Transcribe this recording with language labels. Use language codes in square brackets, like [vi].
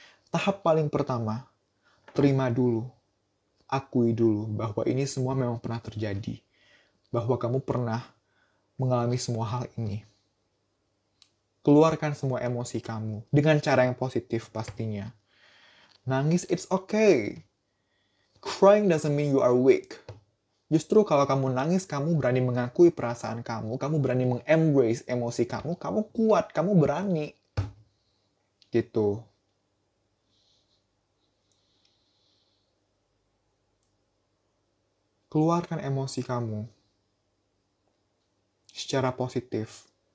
[id] Tahap paling pertama, terima dulu, akui dulu bahwa ini semua memang pernah terjadi. Bahwa kamu pernah mengalami semua hal ini. Keluarkan semua emosi kamu dengan cara yang positif pastinya. Nangis, [en] it's okay. Crying doesn't mean you are weak. [id] Justru kalau kamu nangis, kamu berani mengakui perasaan kamu berani meng-embrace emosi kamu kuat, kamu berani. Gitu. Keluarkan emosi kamu secara positif.